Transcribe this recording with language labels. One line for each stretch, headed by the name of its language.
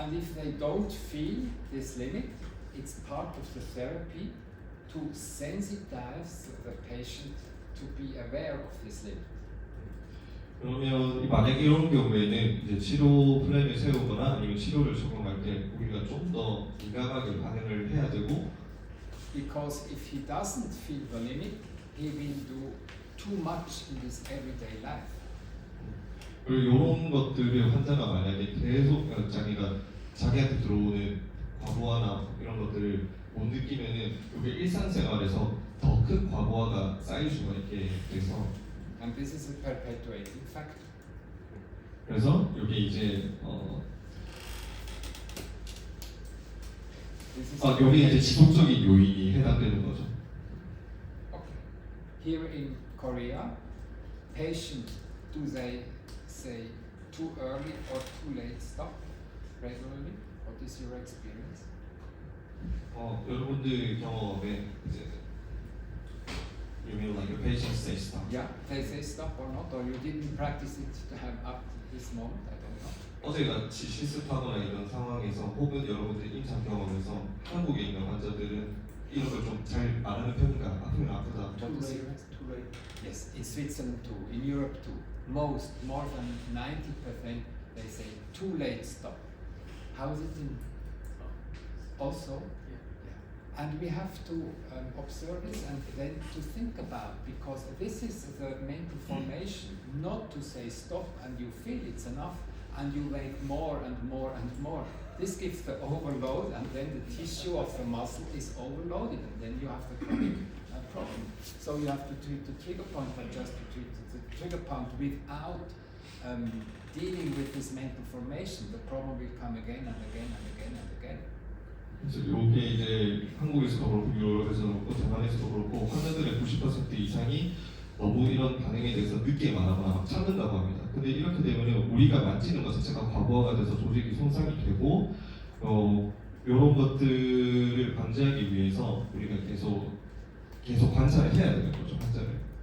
English: And if they don't feel this limit, it's part of the therapy to sensitize the patient to be aware of this limit.
Korean: 그러면 만약에 이런 경우에는 이제 치료 플랜을 세우거나 아니면 치료를 적용할 때 우리가 좀 더 민감하게 반응을 해야 되고
English: Because if he doesn't feel the limit, he will do too much in his everyday life.
Korean: 그리고 이런 것들을 환자가 만약에 계속 자기한테 들어오는 과부하나 이런 것들을 못 느끼면은 그게 일상생활에서 더 큰 과부하가 쌓일 수가 있게 돼서
English: And this is a perpetuating factor.
Korean: 그래서 여기 이제
English: This is
Korean: 여기 이제 지속적인 요인이 해당되는 거죠.
English: Okay. Here in Korea, patient, do they say too early or too late stop regularly? What is your experience?
Korean: 여러분들 경험에 이제
English: you mean like your patient say stop? Yeah, they say stop or not, or you didn't practice it to have up to this moment. I don't know.
Korean: 어제같이 실습하거나 이런 상황에서 혹은 여러분들 임상 경험에서 한국에 있는 환자들은 이런 걸 좀 잘 말하는 편인가? 아프면 아프다.
English: What is your Too late. Yes, in Switzerland too, in Europe too. More than 90% they say too late stop. How is it in also? Yeah. And we have to observe this and then to think about, because this is the mental formation, not to say stop and you feel it's enough and you wait more and more and more. This gives the overload and then the tissue of the muscle is overloaded and then you have the chronic problem. So you have to treat the trigger point, but just to treat the trigger point without dealing with this mental formation. The problem will come again and again and again and again.
Korean: 그래서 이게 이제 한국에서도 그렇고 유럽에서도 그렇고 대만에서도 그렇고 환자들의 90% 이상이 너무 이런 반응에 대해서 늦게 말하거나 막 참는다고 합니다. 근데 이렇게 되면 우리가 만지는 것 자체가 과부하가 돼서 조직이 손상이 되고 이런 것들을 방지하기 위해서 우리가 계속 관찰을 해야 되는 거죠, 환자를.